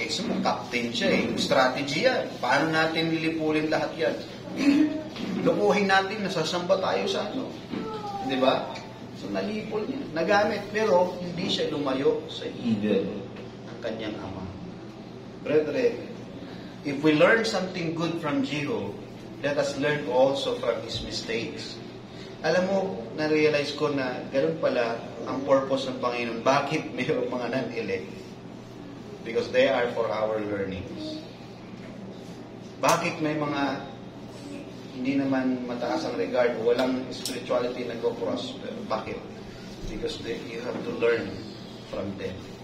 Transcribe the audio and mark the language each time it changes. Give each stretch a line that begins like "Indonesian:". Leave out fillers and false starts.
Filipino: Kasi captain siya strategy yan. Paano natin lilipulin lahat yan? Lukuhin natin, nasasamba tayo sa di ba? So nalipol niya. Nagamit, pero hindi siya lumayo sa evil ng kanyang ama.
English: Brethren, if we learn something good from Jehu, let us learn also from his mistakes.
Filipino: Alam mo, na-realize ko na ganoon pala ang purpose ng Panginoon. Bakit mayroong mga non-elect?
English: Because they are for our learnings.
Filipino: Bakit may mga hindi naman mataas ang regard, walang spirituality nag-prosper? Bakit?
English: Because you have to learn from them.